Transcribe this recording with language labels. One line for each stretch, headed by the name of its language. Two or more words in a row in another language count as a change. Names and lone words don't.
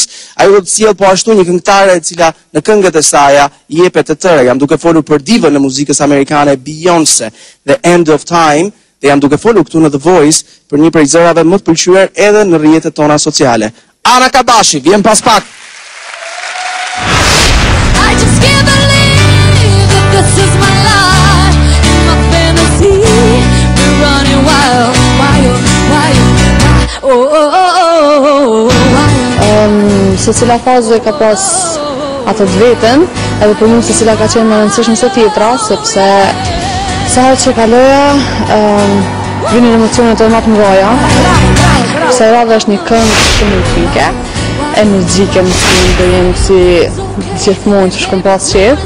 Albanian: Ajo do të sjellë po ashtu një këngëtare e cila në këngët e saj i jepet të tëra. Jam duke folur për divën e muzikës amerikane Beyoncé, The End of Time, dhe jam duke folur këtu në The Voice për një prej zërave më të pëlqyer edhe në rrjetet tona sociale. Ana Kadashi, vjen pas pak.
English: This is my life, my fantasy. We're running wild, wild, wild, wild.
Albanian: Secila fazë ka pas atë të vetën, edhe për mua secila ka qenë më rëndësishme se tjetra, sepse sa herë që kaloja, vinin emocionet e më të mëdha. Se radha është një këngë shkëmbëfike, energjike, më do jem si gjithmonë që shkon pas qef.